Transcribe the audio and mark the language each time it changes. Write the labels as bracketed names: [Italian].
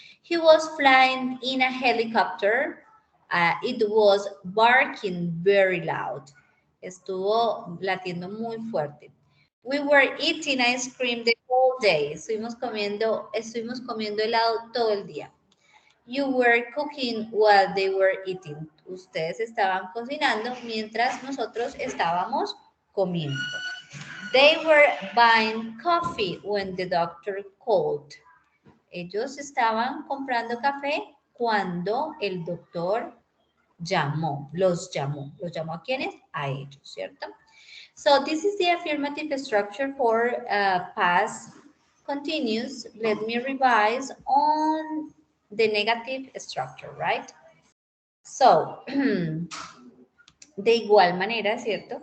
[English] He was flying in a helicopter. It was barking very loud. [Spanish] Estuvo latiendo muy fuerte. [English] We were eating ice cream the whole day. [Spanish] Estuvimos comiendo helado todo el día. [English] You were cooking while they were eating. [Spanish] Ustedes estaban cocinando mientras nosotros estábamos comiendo. [English] They were buying coffee when the doctor called. [Spanish] Ellos estaban comprando café cuando el doctor los llamó. ¿Los llamó a quiénes? A ellos, ¿cierto? [English] So this is the affirmative structure for past continuous. Let me revise on the negative structure, right? [Spanish] So, de igual manera, ¿cierto?